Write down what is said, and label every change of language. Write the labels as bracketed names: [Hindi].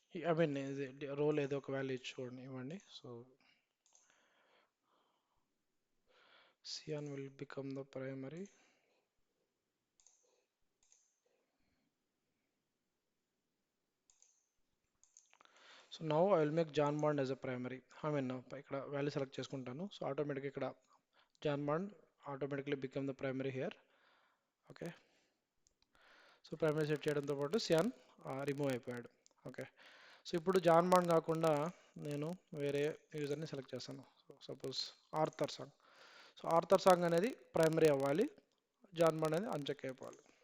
[English] I mean, [Telugu] role ఏదో ఒక value చూడండి ఇవ్వండి. [English] So Cyan will become the primary. So now I will make John Bond as a primary. I mean, [Telugu] ఇక్కడ value select చేసుకుంటాను. [English] So automatic ఇక్కడ John Bond automatically become the primary here. Okay. [Telugu] So primary set చేయడంతో పాటు cyan remove అయిపోయాడు. Okay, so ఇప్పుడు John bond కాకుండా నేను వేరే యూజర్ని సెలెక్ట్ చేస్తాను. So suppose Arthur song. So Arthur song అనేది ప్రైమరీ అవ్వాలి, జాన్ బాండ్ అనేది అన్చెక్ అయిపోవాలి.